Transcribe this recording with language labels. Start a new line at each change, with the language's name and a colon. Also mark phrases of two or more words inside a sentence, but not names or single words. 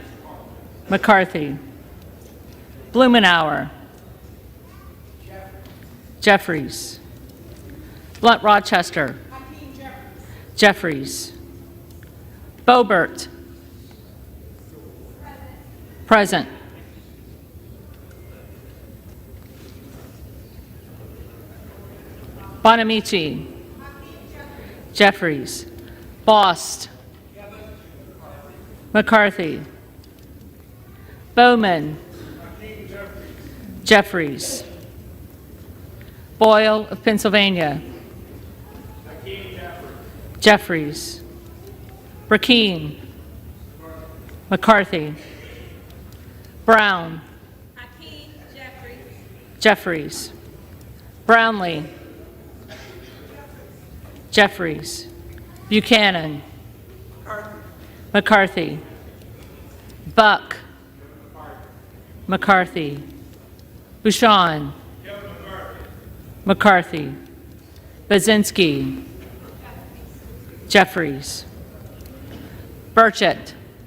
English: McCarthy. Blumenauer. Jeffries. Blunt Rochester. Jeffries. Boebert. Present. Bonamici. Jeffries. Bost. McCarthy. Bowman. Jeffries. Boyle of Pennsylvania. Jeffries. Brackeen. McCarthy. Brown. Jeffries. Brownlee. Jeffries. Buchanan. McCarthy. Buck. McCarthy. Bouchon. McCarthy. Bazinski. Jeffries. Burchett.